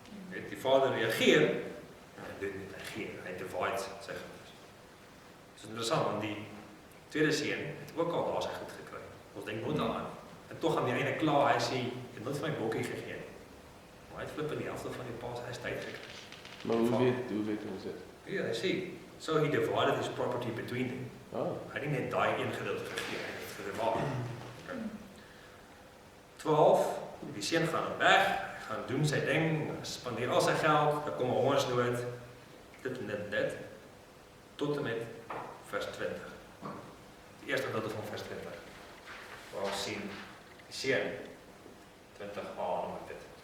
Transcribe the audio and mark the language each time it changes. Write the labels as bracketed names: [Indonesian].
[Afrikaans] Die vader reageer, en hy doen nie, hy divide sy goed. Dis interessant, want die tweede seun het ook al daar sy goed gekry. Ons dink nooit daaraan. En tog aan die einde klaar, hy sê, jy het nooit vir my bokkie gegee. Maar hy het flip in die helfte van die pa se tyd gekry. Maar hoe weet ons dit? Ja, hy sê, [English] so he divided his property between them. [Afrikaans] Hy het nie net daai een gedeelte gegee, hy het gedivaar. 12, die seun gaan weg, gaan doen sy ding, spandeer al sy geld, daar kom 'n hongersnood, dit, tot en met vers 20. Die eerste gedeelte van vers 20. Waar ons sien, die seun, 20a noem ek dit.